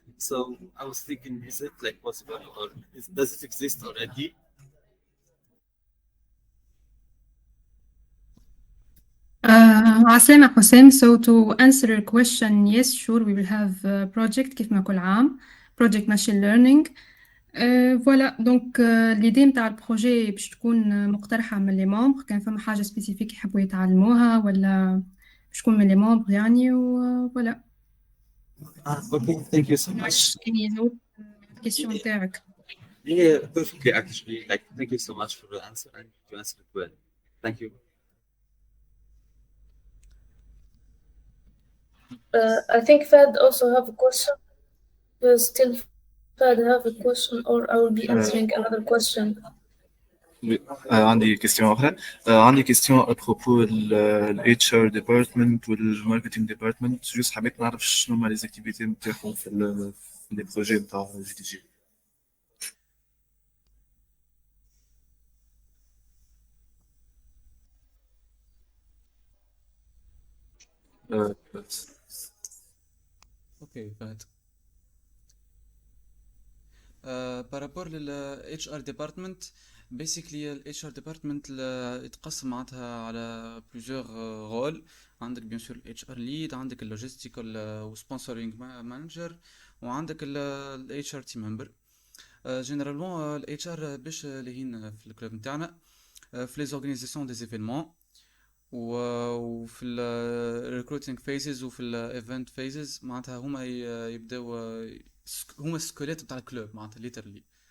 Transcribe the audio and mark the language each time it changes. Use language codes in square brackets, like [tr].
[en] So I was thinking, is it possible or does it exist already? [ar] عسلامة حسام. [en] So to answer your question, yes, sure, we will have a project [ar] كيف ما كل عام, [en] project machine learning. [ar] فوالا دونك ليدي نتاع البروجي باش تكون مقترحة من لي ممبر، كان فما حاجة سبيسيفيك يحبوا يتعلموها ولا باش تكون من لي ممبر يعني، وفوالا. [en] Okay, thank you so much. [ar] كاين نوت الكيسيون تاعك؟ [en] Yeah, perfectly actually. Thank you so much for the answer and you answered it well. Thank you. I think Fad also have a question. Still Fad have a question, or I will be answering another question. [ar] Oui. عندي كيستيون أخرى. عندي كيستيون أبروبو ال HR ديبارتمنت وال marketing ديبارتمنت. جوست حبيت نعرف شنو هما لي زاكتيفيتي نتاعهم في لي بروجي نتاع جي دي جي. اوكي فهمت. بارابور لل HR department basically ال HR department يتقسم معناتها على [fr] plusieurs rôles. [ar] عندك [fr] bien sûr [ar] ال HR lead، عندك ال logistical و sponsoring manager، وعندك ال HR team member. généralement ال HR باش لهين في الكلوب نتاعنا في [fr] les organisations des événements [ar] وفي ال [en] recruiting phases [ar] وفي ال [en] event phases. [ar] معناتها هما يبداو هما السكيلت بتاع الكلوب معناتها literally.